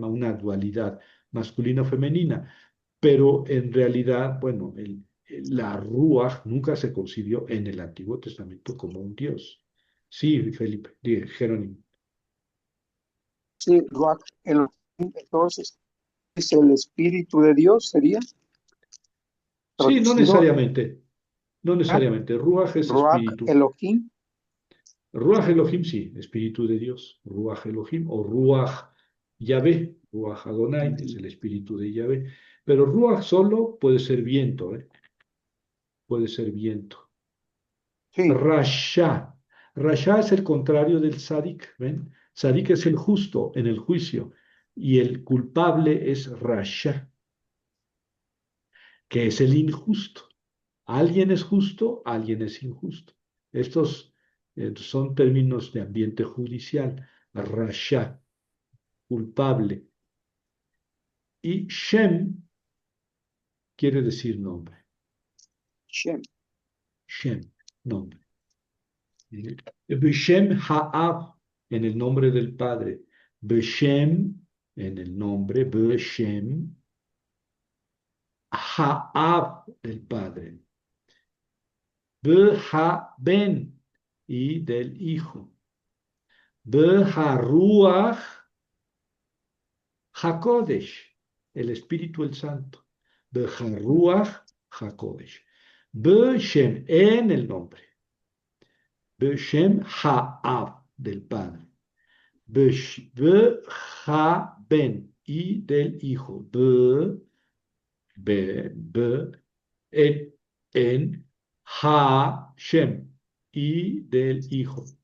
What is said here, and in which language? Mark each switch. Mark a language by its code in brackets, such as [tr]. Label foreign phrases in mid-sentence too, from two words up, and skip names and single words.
[es] Una dualidad masculina-femenina. Pero en realidad, bueno, la Ruach nunca se concibió en el Antiguo Testamento como un Dios. Sí, Felipe, Jerónimo. sí, Ruaj, entonces, ¿es el Espíritu de Dios, sería Sí, no traducido? necesariamente, no ¿Ah? necesariamente. Ruach es Ruaj espíritu. Elohim. [he] רוח אלהים, [es] sí, espíritu de Dios. [he] רוח אלהים [es] o [he] רוח יהוה. רוח אדני [es] es el espíritu de Yahvé. Pero Ruach solo puede ser viento, ¿eh? Puede ser viento. Sí, Rasha. Rasha es el contrario del Sadik, ¿ven? Sadik es el justo en el juicio y el culpable es Rasha, que es el injusto. Alguien es justo, alguien es injusto. Estos son términos de ambiente judicial. Rasha, culpable. Y Shem quiere decir nombre. Shem. Shem, nombre. [he] בשם האב, [es] en el nombre del Padre. Beshem, en el nombre, [he] בשם האב, [es] del Padre. Ben, y del Hijo. [he] רוח הקודש, [es] el Espíritu el Santo. [he] בהרוח הקודש. בשם, [es] en el nombre. [he] בשם האב, [es] del Padre. Ben, y del Hijo. En Hashem, y del Hijo.